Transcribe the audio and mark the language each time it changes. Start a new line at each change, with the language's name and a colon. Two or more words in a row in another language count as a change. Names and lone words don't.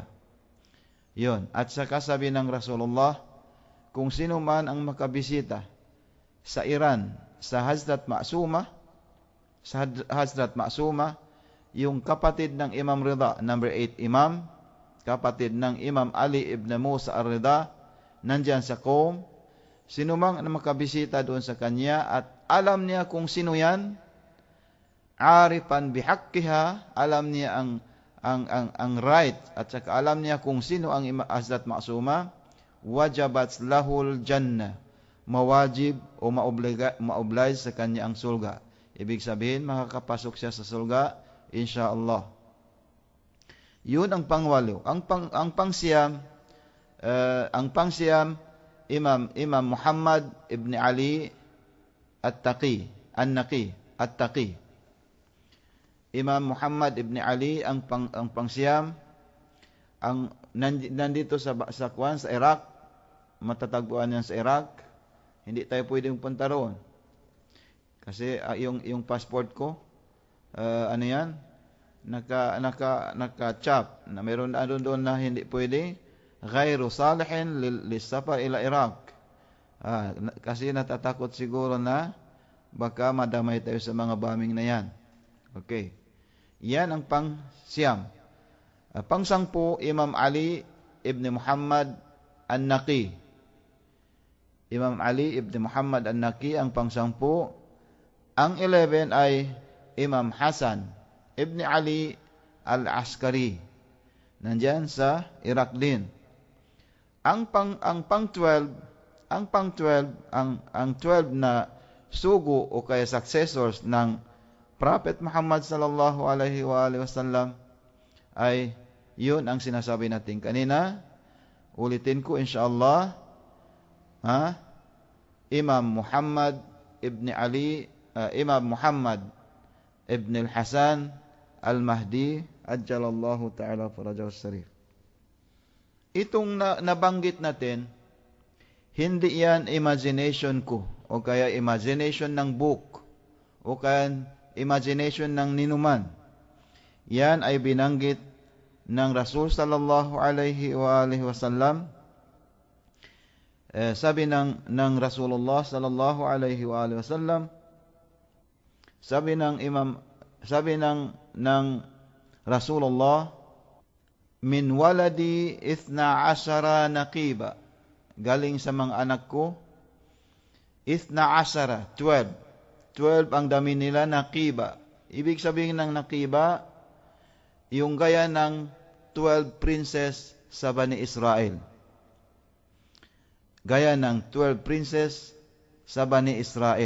Filipino: Yon. At saka sabi ng Rasulullah, kung sino man ang makabisita sa Iran, sa Hazrat Ma'suma, yung kapatid ng Imam Ridha,
English: number 8
Filipino: Imam, kapatid ng Imam Ali ibn Musa ar-Ridha, nandyan sa Qom. Sino mang makabisita doon sa kanya at alam niya kung sino yan,
Arabic: arifan bihaqqiha,
Filipino: alam niya ang right at saka alam niya kung sino ang Hazrat Ma'suma,
Arabic: wajabat lahul jannah,
Filipino: mawajib o maoblige sa kanya ang sulga. Ibig sabihin, makakapasok siya sa sulga, insyaallah. Yun ang pangwalo. Ang pangsiyam, Imam Muhammad ibn Ali at-Taqi. Imam Muhammad ibn Ali ang pangsiyam, nandito sa Iraq, matatagpuan yan sa Iraq. Hindi tayo pwedeng punta roon. Kasi yung passport ko, ano yan? Naka-chop. Na meron doon na hindi pwede.
Arabic: Ghayru salihin lisafar ila Iraq.
Filipino: Kasi natatakot siguro na baka madamay tayo sa mga bombing na yan. Okay. Yan ang pang-siyam. Pang-sampu, Imam Ali ibn Muhammad An-Naqi. Imam Ali ibn Muhammad An-Naqi ang pang-sampu. Ang 11 ay Imam Hasan ibn Ali Al-Askari. Nandyan sa Iraq din. Ang pang-12 na sugo o kaya successors ng Prophet Muhammad
Arabic: sallallahu alaihi wasallam
Filipino: ay yun ang sinasabi natin kanina. Ulitin ko insyaallah. Imam Muhammad ibn Ali, Imam Muhammad ibn al-Hasan al-Mahdi
Arabic: ajjalallahu ta'ala farajahu sarif.
Filipino: Itong nabanggit natin, hindi yan imagination ko o kaya imagination ng book o kaya imagination ng ninuman. Yan ay binanggit ng Rasul
Arabic: sallallahu alaihi wasallam.
Filipino: Sabi ng Rasulullah
Arabic: sallallahu alaihi wasallam,
Filipino: sabi ng Rasulullah,
Arabic: min waladi 12 naqiba,
Filipino: galing sa mga anak ko 12 ang dami nila naqiba. Ibig sabihin ng naqiba, yung gaya ng 12 princess sa Bani Israel. Gaya ng 12 princess sa Bani Israel.